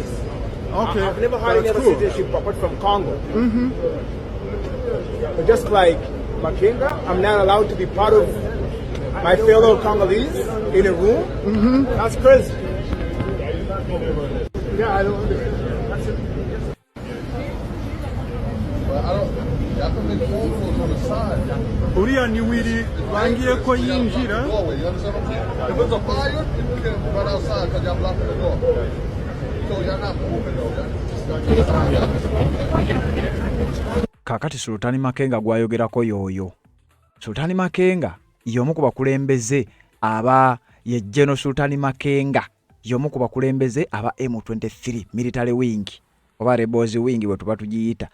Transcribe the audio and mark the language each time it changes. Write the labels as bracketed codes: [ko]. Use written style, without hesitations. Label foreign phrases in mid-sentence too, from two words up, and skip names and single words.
[en] Okay. I've never had any other citizenship apart from Congo. But just like Makenga, I'm not allowed to be part of my fellow Congolese in a room. That's crazy. Yeah, I don't understand. [rw] Uriya ni Willy bangiye ko yinjira. [lg] Kakati Sultani Makenga gwayogerako yoyo. Sultani Makenga y'omu ku bakulembeze aba ye General Sultani Makenga y'omu ku bakulembeze aba M23 [en] military wing [lg] oba [en] rebels wing [lg] bwe tuba tugiyita.